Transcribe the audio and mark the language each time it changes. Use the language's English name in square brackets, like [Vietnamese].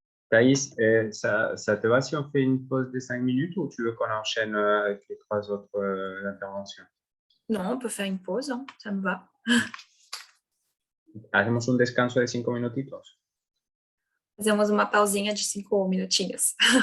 [French] Thaïs, ça te va si on fait une pause de 5 minutes ou tu veux qu'on enchaîne avec les 3 autres interventions? Non, on peut faire une pause, hein, ça me va. [Spanish] Hacemos un descanso de 5 minutitos. [Portuguese] Fazemos uma pausinha de 5 minutinhos.